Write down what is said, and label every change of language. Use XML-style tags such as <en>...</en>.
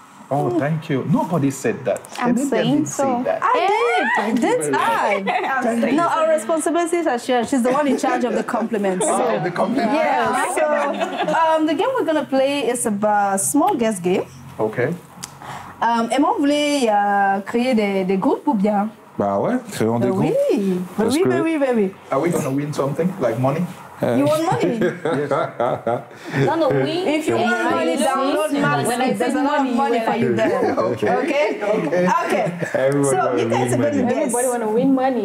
<en>Oh, thank you. Nobody said that. I'm saying so. I did. No, our responsibilities are shared. She's the one in charge of the compliments. Oh, the compliments. Yeah. So the game we're going to play is a small guest game. Okay.</en> <fr>Emma voulait créer des groupes ou bien? Bah ouais, créons des groupes. Oui.</fr> <en>Are we going to win something, like money? You want money? No, if you want money, download Max. There's a lot of money for you there. Okay. So you guys are going to guess. Everybody want to win money.</en>